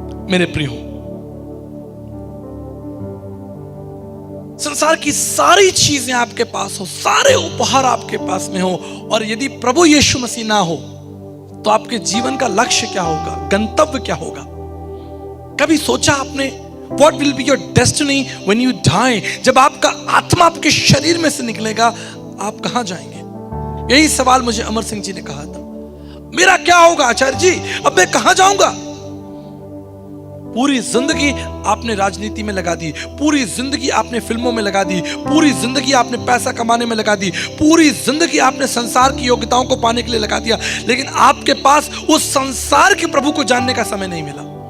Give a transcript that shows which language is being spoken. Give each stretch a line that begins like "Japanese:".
Hindi: मेरे प्रियो, संसार की सारी चीजें आपके पास हो, सारे उपहार आपके पास में हो, और यदि प्रभु यीशु मसीह ना हो तो आपके जीवन का लक्ष्य क्या होगा, गंतव्य क्या होगा? कभी सोचा आपने
English: what will be your destiny when you die?
Hindi: जब आपका आत्मा आपके शरीर में से निकलेगा, आप कहां जाएंगे? यही सवाल मुझे अमर सिंह जी ने कहा था, मेरा क्या होगा आचार्य जी, अब मैं कहां जाऊंगा? पूरी जिंदगी आपने राजनीति में लगा दी, पूरी जिंदगी आपने फिल्मों में लगा दी, पूरी जिंदगी आपने पैसा कमाने में लगा दी, पूरी जिंदगी आपने संसार की योग्यताओं को पाने के लिए लगा दिया, लेकिन आपके पास उस संसार के प्रभु को जानने का समय नहीं मिला।